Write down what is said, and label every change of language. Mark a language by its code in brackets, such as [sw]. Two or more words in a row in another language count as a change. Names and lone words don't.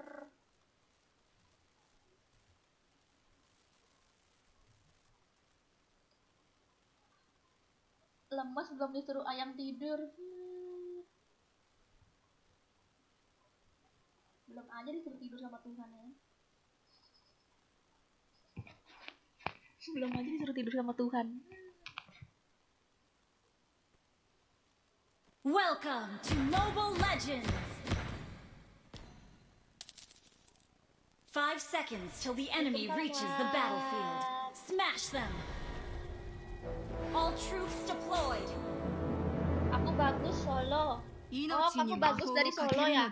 [id] Lemas belum disuruh ayam tidur. Belum aja disuruh tidur sama Tuhan ya. Belum aja disuruh tidur sama Tuhan. [en] Welcome to Mobile Legends! 5 seconds till the enemy reaches the battlefield. Smash them! All troops deployed. [id] Aku bagus solo. Oh, [ja] 命 [id] kamu [ja] に魔 [id] bagus [ja] 法を [id] dari [ja] かけ [id] solo [ja] る [id] ya?